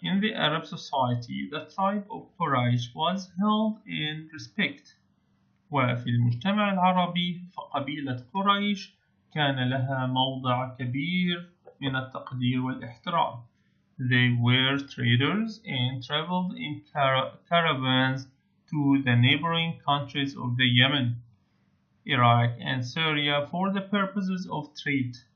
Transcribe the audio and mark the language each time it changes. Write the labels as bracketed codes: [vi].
[en] In the Arab society, the tribe of Quraysh was held in respect. [ar] وفي المجتمع العربي فقبيلة قريش كان لها موضع كبير من التقدير والاحترام. [en] They were traders and traveled in caravans to the neighboring countries of the Yemen, Iraq and Syria for the purposes of trade.